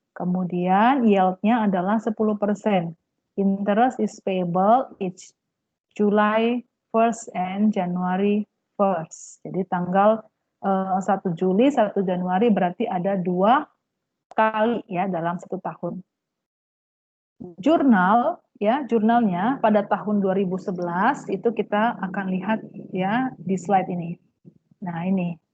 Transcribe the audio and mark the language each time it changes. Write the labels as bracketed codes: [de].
[id] Kemudian yield-nya adalah 10%. [en] Interest is payable each July 1st and January 1st. [id] Jadi tanggal 1 Juli, 1 Januari berarti ada 2 kali ya dalam 1 tahun. Jurnal ya, jurnalnya pada tahun 2011 itu kita akan lihat ya di slide ini. Nah, ini.